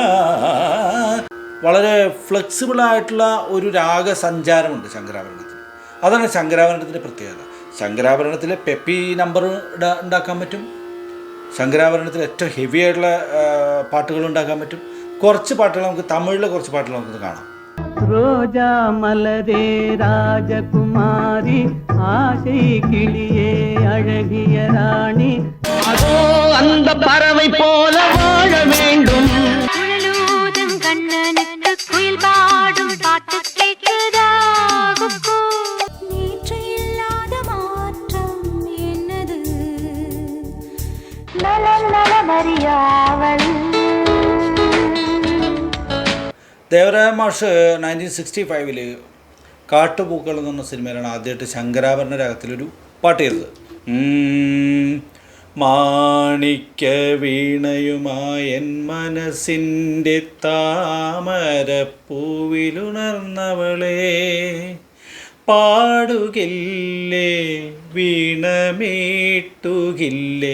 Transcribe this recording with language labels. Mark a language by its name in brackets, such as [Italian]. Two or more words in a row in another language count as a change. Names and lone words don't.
[Malayalam] വളരെ ഫ്ലെക്സിബിളായിട്ടുള്ള ഒരു രാഗസഞ്ചാരമുണ്ട് ശങ്കരാഭരണത്തിന്. അതാണ് ശങ്കരാഭരണത്തിൻ്റെ പ്രത്യേകത. ശങ്കരാഭരണത്തിൽ പെപ്പി നമ്പർ ഉണ്ടാക്കാൻ പറ്റും. ശങ്കരാഭരണത്തിൽ ഏറ്റവും ഹെവി ആയിട്ടുള്ള പാട്ടുകൾ ഉണ്ടാക്കാൻ പറ്റും. കുറച്ച് പാട്ടുകൾ നമുക്ക് തമിഴിലെ കുറച്ച് പാട്ടുകൾ നമുക്ക് കാണാം. [Tamil] ரோஜா மலரே ராஜகுமாரி ஆசை கிளியே அழகிய ராணி அதோ அந்த பறவை போல வாழ வேண்டும். குழலூதும் கண்ணனுக்கு குயில் பாடும் பாட்டு கேட்குதா? நேற்று இல்லாத மாற்றம் என்னது? நலமறியாவல். [Malayalam] ദേവരായ മാഷ് 1965 കാട്ടുപൂക്കൾ എന്ന് പറഞ്ഞ സിനിമയിലാണ് ആദ്യമായിട്ട് ശങ്കരാഭരണ രാഗത്തിലൊരു പാട്ട് ചെയ്തത്. മാണിക്യ വീണയുമായൻ മനസ്സിൻ്റെ താമരപ്പൂവിലുണർന്നവളെ പാടുകില്ലേ വീണമീട്ടുകില്ലേ.